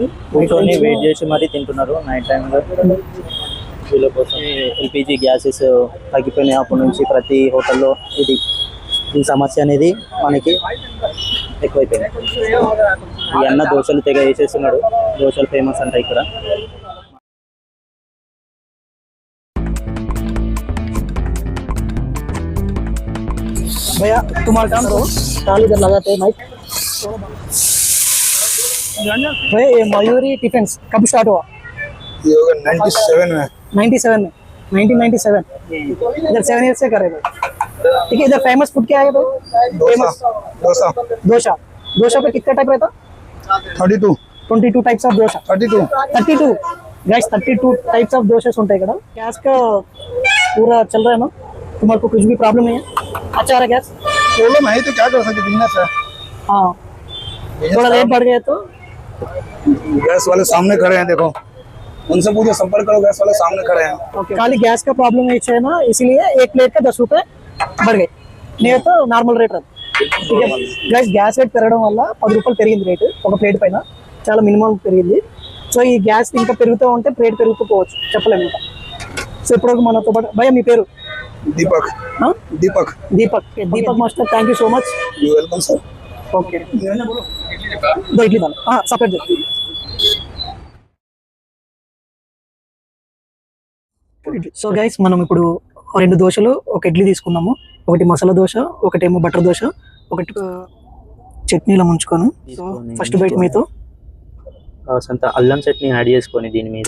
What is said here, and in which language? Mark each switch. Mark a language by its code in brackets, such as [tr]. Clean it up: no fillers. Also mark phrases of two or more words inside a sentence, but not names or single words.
[te] కూర్చొని వెయిట్ చేసి మరీ తింటున్నారు నైట్ టైంలో. వీళ్ళ కోసం ఎల్పిజి గ్యాసెస్ తగ్గిపోయినాయి. అప్పటి నుంచి ప్రతి హోటల్లో ఈ సమస్య అనేది మనకి ఎక్కువైపోయింది. ఈ అన్న దోశలు తెగ వేసేస్తున్నాడు. దోశలు ఫేమస్ అంట ఇక్కడ. [hi] भैया तुम्हारा काम करो, ताली इधर लगाते हैं माइक. भैया ये मयूरी टिफिन्स कब स्टार्ट हुआ? ये होगा 97 में. 97 में, 1997. इधर 7 ईयर से कर रहे भाई. ठीक है. इधर फेमस फूड क्या है भाई? डोसा. डोसा. डोसा. डोसा पे कितना टाइप रहता? 32. [en] 22 types of dosa. 32 guys, 32 types of dosas [te] ఉంటాయి ఇక్కడ. [hi] गैस का पूरा चल रहा है ना? तुम्हारे को कुछ भी प्रॉब्लम नहीं है? अच्छा रहा गैस? प्रॉब्लम है तो क्या कर सकते, बिजनेस है. हाँ, थोड़ा रेट बढ़ गया तो गैस वाले सामने खड़े हैं, देखो उनसे पूछो, संपर्क करो. गैस वाले सामने खड़े हैं. खाली गैस का प्रॉब्लम है ना, इसीलिए एक प्लेट का 10 रुपए बढ़ गए. नहीं तो [en] normal rate [te] అది. గైస్, [en] gas rate [te] పెరగడం వల్ల 10 రూపాయలు పెరిగింది రేట్ ఒక ప్లేట్ పైన. చాలా మినిమం పెరిగింది. సో ఈ గ్యాస్ ఇంకా పెరుగుతూ ఉంటే రేట్ పెరుగుతూ పోవచ్చు, చెప్పలేము ఇంకా. సో ఇప్పుడు మనతో పాటు భయ్యా, మీ పేరు? दीपक. हाँ? दीपक. दीपक मास्टर, [en] thank you so much. you welcome sir. [hi] ओके, दो इडली डालो. हाँ, सेपरेट दो. [te] సో గైస్, మనం ఇప్పుడు 2 దోశలు, ఒక ఇడ్లీ తీసుకున్నాము. ఒకటి మసాలా దోశ, ఒకటేమో బటర్ దోశ, ఒకటి చట్నీలో ముంచుకొని. సో [en] first bite [te] మీతో సొంత అల్లం చట్నీ యాడ్ చేసుకొని దీని మీద